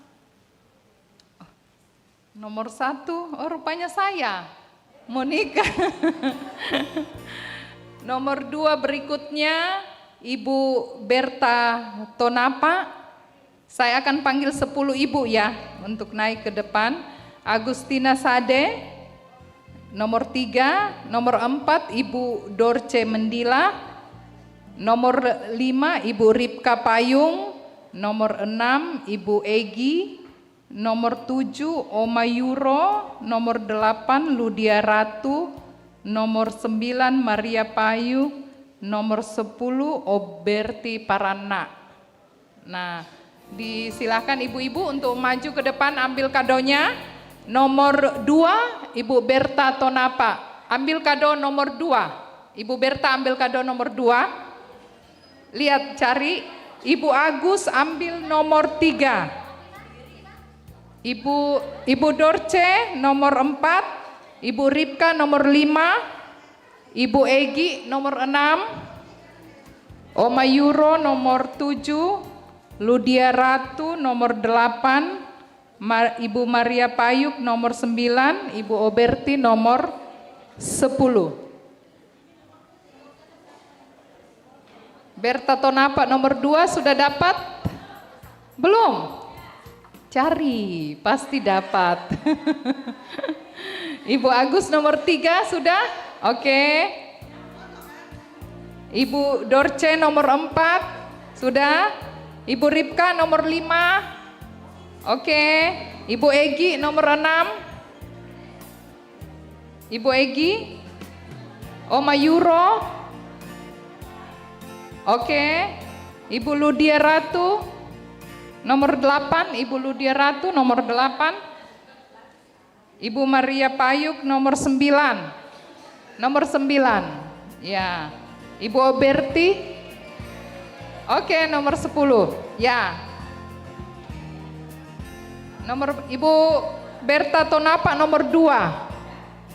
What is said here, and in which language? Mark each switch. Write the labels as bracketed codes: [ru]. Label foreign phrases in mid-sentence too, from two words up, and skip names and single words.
[id] Nomor 1, oh rupanya saya. Monika. Nomor 2 berikutnya Ibu Berta Tonapa. Saya akan panggil 10 ibu ya untuk naik ke depan. Agustina Sade. Nomor 3, nomor 4 Ibu Dorce Mendila. Nomor 5 Ibu Ripka Payung. Nomor 6 Ibu Egi. Nomor 7 Oma Yuro, nomor 8 Ludia Ratu, nomor 9 Maria Payu, nomor 10 Oberti Parana. Nah, disilakan ibu-ibu untuk maju ke depan ambil kadonya. Nomor 2 Ibu Berta Tonapa, ambil kado nomor 2. Ibu Berta ambil kado nomor 2. Lihat cari. Ibu Agus ambil nomor 3. Ibu Dorce nomor 4, Ibu Ripka nomor 5, Ibu Egi nomor 6, Oma Yuro nomor 7, Ludia Ratu nomor 8, Ibu Maria Payuk nomor 9, Ibu Oberti nomor 10. Berta Tonapa nomor 2 sudah dapat? Belum? Cari, pasti dapat. Ibu Agus nomor 3 sudah? Oke. Ibu Dorce nomor 4 sudah? Ibu Ripka nomor 5. Oke. Ibu Egi nomor 6. Ibu Egi. Oma Yuro. Oke. Ibu Ludia Ratu. Nomor 8, Ibu Ludia Ratu nomor 8. Ibu Maria Payuk nomor 9. Nomor 9. Ya. Ibu Oberti. Oke, nomor 10. Ya. Nomor Ibu Berta Tonapa nomor 2.